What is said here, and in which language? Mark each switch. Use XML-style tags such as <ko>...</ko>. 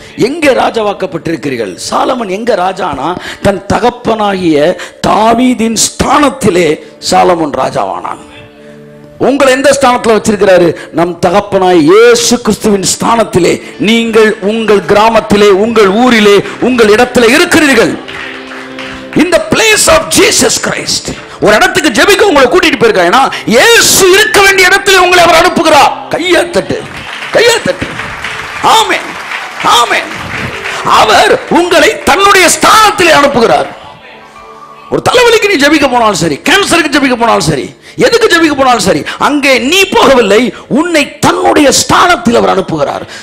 <ta>எங்கே ராஜாவாக்கப்பட்டிருக்கிறீர்கள்? சாலமன் எங்க ராஜானா, தன் தகப்பனாகிய தாவீதின் ஸ்தானத்திலே சாலமன் ராஜாவானான். உங்களை எந்த ஸ்தானத்தில் வச்சிருக்கிறாரு? நம் தகப்பனாய் இயேசு கிறிஸ்துவின் ஸ்தானத்திலே நீங்கள் உங்கள் கிராமத்திலே, உங்கள் ஊரிலே, உங்கள் இடத்திலே இருக்கிறீர்கள்.</ta> <en>In the place of Jesus Christ.</en> <ta>ஒரு இடத்துக்கு ஜெபிக்க உங்களை கூட்டிட்டு போயிருக்காங்க. ஏன்னா இயேசு இருக்க வேண்டிய இடத்திலே உங்களை அவர் அனுப்புகிறார். கையை தட்டு, கையை தட்டு. ஆமென், ஆமென். அவர் உங்களை தன்னுடைய ஸ்தானத்திலே அனுப்புகிறார். ஒரு தலைவலிக்கு நீ ஜெபிக்க போனாலும் சரி, கேன்சருக்கு ஜெபிக்க போனாலும் சரி, எதுக்கு ஜெபிக்க போனாலும் சரி, அங்கே நீ போகவில்லை, உன்னை தன்னுடைய ஸ்தானத்தில் அவர் அனுப்புகிறார்.</ta>